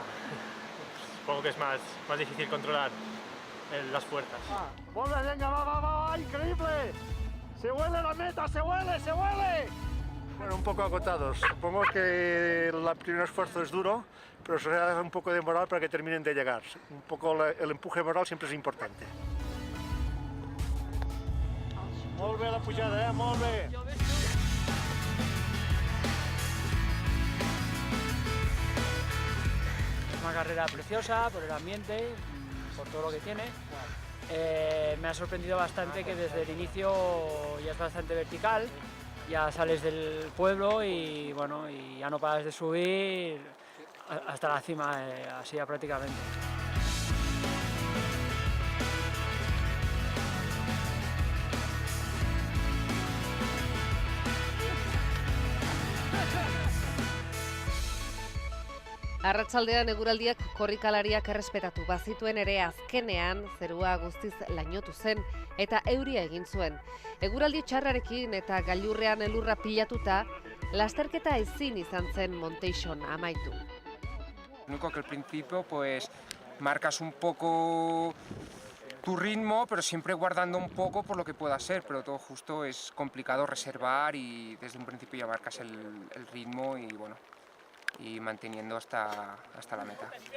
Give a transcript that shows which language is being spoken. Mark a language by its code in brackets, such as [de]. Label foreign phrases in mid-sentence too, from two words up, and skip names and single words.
[es] Supongo que es más difícil controlar las fuerzas. Venga, va, increíble. Se huele la meta, se huele. Bueno, un poco agotados. Supongo que el primer esfuerzo es duro, pero se da un poco de moral para que terminen de llegar. Un poco el empuje moral siempre es importante. [ca] Molt bé la pujada, molt bé. [es] Es una carrera preciosa por el ambiente, por todo lo que tiene. Me ha sorprendido bastante que desde el inicio ya es bastante vertical, ya sales del pueblo y bueno, y ya no paras de subir hasta la cima, así ya prácticamente. [eu] Arratsaldean eguraldiak korrikalariak errespetatu bazituen ere azkenean zerua guztiz lainotu zen eta euria egin zuen. Eguraldi txarrarekin eta gailurrean elurra pilatuta, lasterketa ezin izan zen Monteixon amaitu. [es] Único que al principio pues marcas un poco tu ritmo, pero siempre guardando un poco por lo que pueda ser, pero todo justo es complicado reservar y desde un principio ya marcas el ritmo y bueno, y manteniendo hasta la meta.